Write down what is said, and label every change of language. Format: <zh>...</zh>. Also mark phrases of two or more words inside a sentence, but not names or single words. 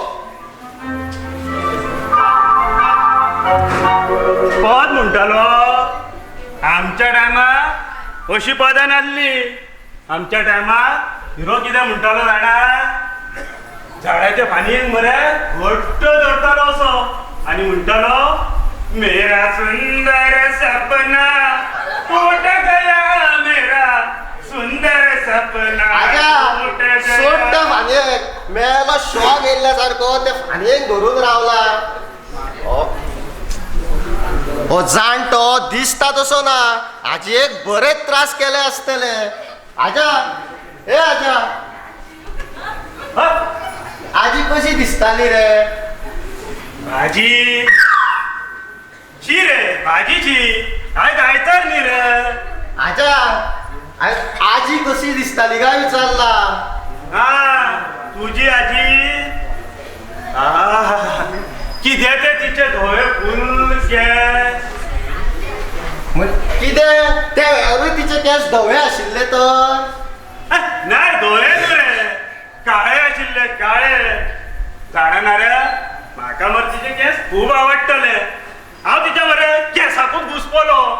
<kok>पद म्हणटालो आमच्या टायमार अशी पदां नासली आमच्या टायमार हिरो कितें म्हणटालो जाणा झाडाच्या फानयेक मरे घट्ट धरतालो असो आनी म्हणटालो</kok> <hi>मेरा सुंदर सपना टूट गया मेरा सुंदर सपना</hi> <kok>आजा</kok> <hi>टूट गया.</hi> <kok>सोड त्या फानयेक मेलो शॉक येयल्ल्या सारको त्या फानयेक धरून रावला हो जाणटो दिसता तसो ना हाजेक बरेच त्रास केले आसतले आजा ए आजा ह? आजी कशी दिसताली रे भाजी शी रे भाजीची काय गायतर न्ही रे आजा आजी कशी दिसताली काय विचारला हा तुझी आजी किती ते तिचे धोळे फुल केस कितें त्या वेळारूय तिचे केस धवे आशिल्ले तर नाही धोळे न्हू रे काळे आशिल्ले काळे जाणा रे म्हाका मरे तिचे केस खूब आवडटले हांव तिच्या मरे केसाकूच घुसपलो</kok>